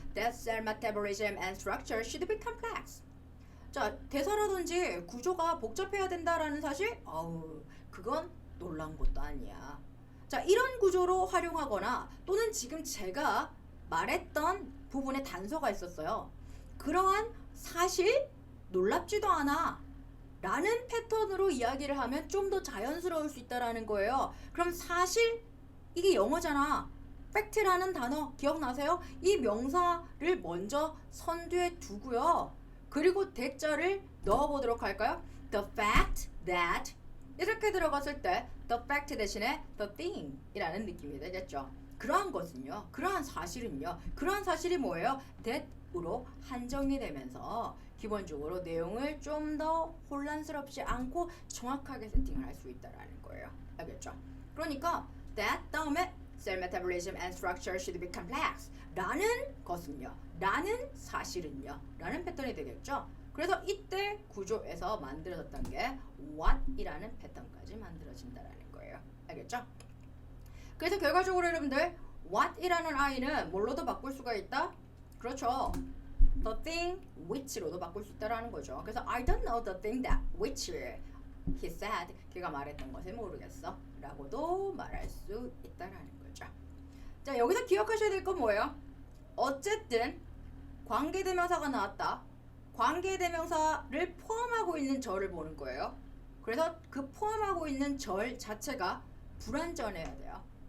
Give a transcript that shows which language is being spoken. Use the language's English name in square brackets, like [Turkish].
[English] That cell metabolism and structure should be complex. [Korean] 자, 대사라든지 구조가 복잡해야 된다라는 사실? 그건 놀란 것도 아니야. 자, 이런 구조로 활용하거나 또는 지금 제가 말했던 부분에 단서가 있었어요. 그러한 사실 놀랍지도 않아 라는 패턴으로 이야기를 하면 좀 더 자연스러울 수 있다라는 거예요. 그럼 사실 이게 영어잖아. 팩트라는 단어 기억나세요? 이 명사를 먼저 선두에 두고요. 그리고 대자를 넣어보도록 할까요? [English] The fact that [Korean] 이렇게 들어갔을 때 [English] the fact [Korean] 대신에 [English] the thing [Korean] 이라는 느낌이 되겠죠. 그러한 것은요. 그러한 사실은요. 그러한 사실이 뭐예요? that으로 한정이 되면서 기본적으로 내용을 좀 더 혼란스럽지 않고 정확하게 세팅을 할 수 있다는 거예요. 알겠죠? 그러니까 that 다음에 [English] cell metabolism and structure should be complex [Korean] 라는 것은요. 라는 사실은요. 라는 패턴이 되겠죠. 그래서 이때 구조에서 만들어졌던 게 what 이라는 패턴까지 만들어진다는 거예요. 알겠죠? 그래서 결과적으로 여러분들 what 이라는 i는 뭘로도 바꿀 수가 있다? 그렇죠. [English] The thing which [Korean] 로도 바꿀 수 있다라는 거죠. [English] 그래서 I don't know the thing that which he said. [Korean] 그가 말했던 것을 모르겠어. 라고도 말할 수 있다라는 거죠. 자, 여기서 기억하셔야 될 건 뭐예요? 어쨌든 관계대명사가 나왔다. 관계대명사를 포함하고 있는 절을 보는 거예요. 그래서 그 포함하고 있는 절 자체가 불완전해야 돼요.